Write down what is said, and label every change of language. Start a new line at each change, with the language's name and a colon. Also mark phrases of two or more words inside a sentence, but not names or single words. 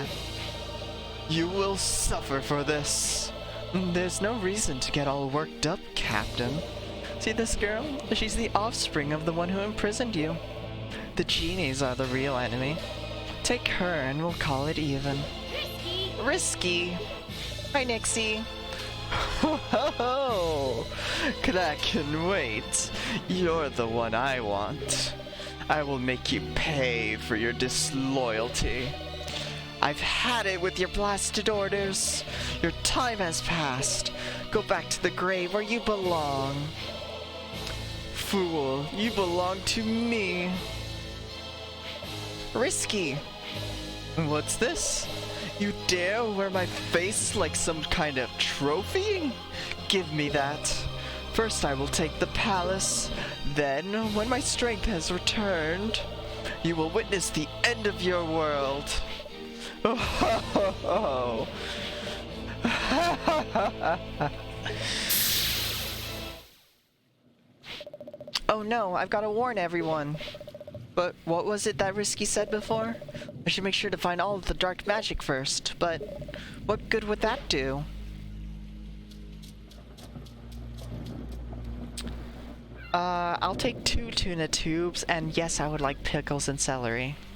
English: You will suffer for this. There's no reason to get all worked up, Captain. See this girl? She's the offspring of the one who imprisoned you. The genies are the real enemy. Take her and we'll call it even. Risky. Risky! Hi, Nixie! Ho ho ho! I can wait. You're the one I want. I will make you pay for your disloyalty. I've had it with your blasted orders. Your time has passed. Go back to the grave where you belong. Fool, you belong to me. Risky. What's this? You dare wear my face like some kind of trophy? Give me that. First I will take the palace. Then, when my strength has returned, you will witness the end of your world. Oh, ho, ho, ho. Oh no, I've got to warn everyone. But what was it that Risky said before? I should make sure to find all of the dark magic first, but what good would that do? I'll take 2 tuna tubes, and yes, I would like pickles and celery.